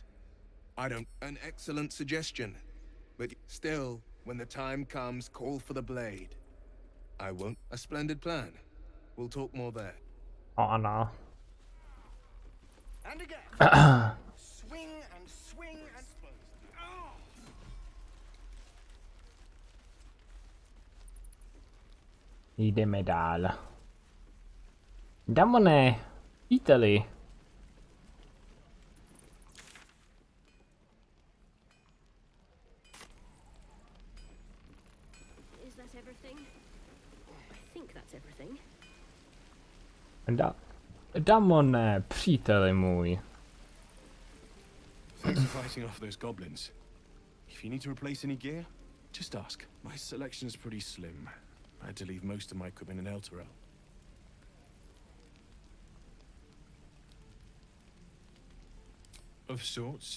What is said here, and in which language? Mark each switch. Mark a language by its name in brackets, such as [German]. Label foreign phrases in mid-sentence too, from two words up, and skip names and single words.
[English] I don't... An excellent suggestion, but still, when the time comes, call for the blade. I won't... A splendid plan. We'll talk more there. Oh no. And again. Swing and swing and... Oh! [Czech] Jdeme dál. Damone, Italy. [English] Is that everything? I think that's everything. [Czech] Damone, příteli můj. [English] Thanks for fighting off those goblins. If you need to replace any gear, just ask. My selection's pretty slim. I had to leave most of my equipment in Elturel. Of sorts.